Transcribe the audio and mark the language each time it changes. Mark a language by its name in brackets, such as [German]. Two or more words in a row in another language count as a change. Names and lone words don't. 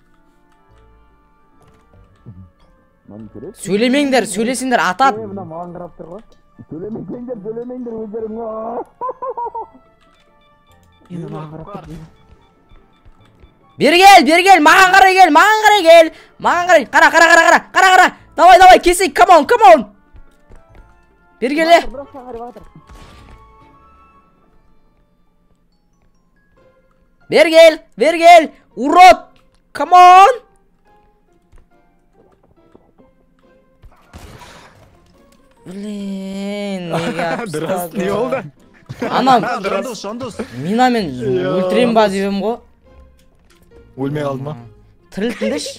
[Kazakh] Сөйлемеңдер, сөйлесіңдер, атат. Маған қарап тұр ғой. Сөйлемеңдер өздерің. Бергел, маған қарай кел. Қара. Давай, кесейік, [English] come on. [Kazakh] Бергел, Бергел, урод, [English] come on. [Kazakh] Блин, Дұрыс, не болды? Анам, Жандос. минамен өлтірем ба деймін ғой. Өлмей қалды ма? Тірілтіндеш?